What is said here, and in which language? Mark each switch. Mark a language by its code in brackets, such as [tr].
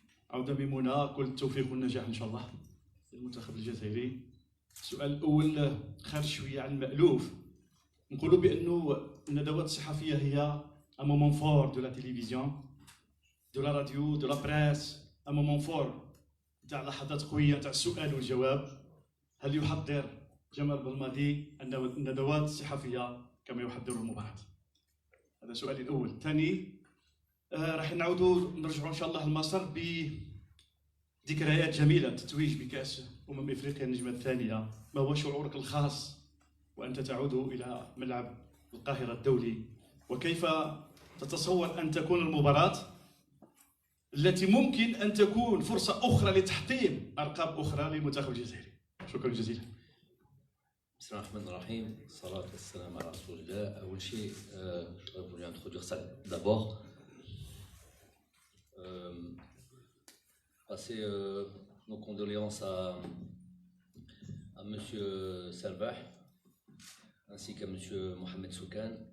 [ar] عودة بمنى، كل التوفيق والنجاح إن شاء الله للمنتخب الجزائري. السؤال الأول خارج شوية عن المألوف. نقولوا بأنه الندوات الصحفية هي [fr] un moment fort de la télévision, de la radio, de la presse, un moment fort [ar] تاع لحظات قوية تاع السؤال والجواب. هل يحضر جمال بلماضي الندوات الصحفية كما يحضر المباراة؟ هذا سؤالي الأول. الثاني راح نرجعوا ان شاء الله لمصر بذكريات جميله، التتويج بكاس افريقيا النجمه الثانيه. ما هو شعورك الخاص وانت تعود الى ملعب القاهره الدولي؟ وكيف تتصور ان تكون المباراه التي ممكن ان تكون فرصه اخرى لتحطيم ارقام اخرى للمنتخب الجزائري؟ شكرا جزيلا. بسم الله الرحمن الرحيم. الصلاة والسلام على رسول الله. أول شيء [fr] je voulais introduire ça d'abord. Passer nos condoléances à Monsieur Salvah ainsi qu'à Monsieur Mohamed Soukan.